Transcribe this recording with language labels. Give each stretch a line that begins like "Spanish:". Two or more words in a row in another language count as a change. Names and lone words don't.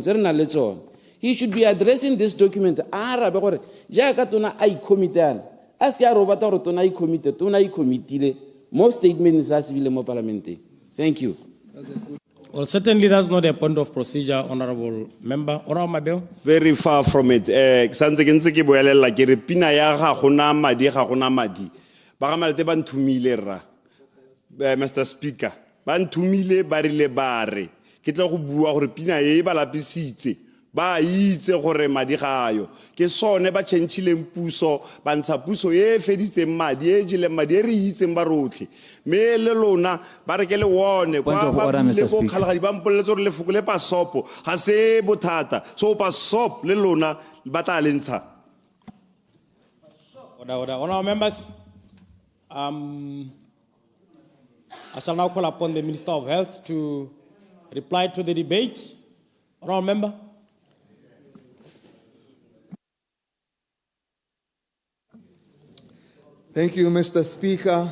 English: He should be addressing this document. Most statements are civil parliament. Thank you. Well, certainly that's not a point of procedure, Honorable Member. Honorable Mabel? Very far from it.
Tswana: Santse ke ntse ke boelela ke re pina ya ga gona madi ga gona madi. Ba ga Malete ba nthumile rra.
English: Mr.
Tswana: Speaker, ba nthumile ba rile ba re. Ke tla go bua gore pina e ba lapisitse. Ba itse gore madi ga ayo. Ke sone ba tšhentšhileng puso, ba ntsha puso e feditseng madi e jileng madi e re itseng ba rotlhe. Me le lona ba re ke le wone kwa ba le go kgalagadi ba mpoletse gore lefoko le pasopo ga se bothata. So pasop le lona ba tla le ntsha.
English: Honorable members, I shall now call upon the Minister of Health to reply to the debate. Honorable member. Thank you, Mr. Speaker.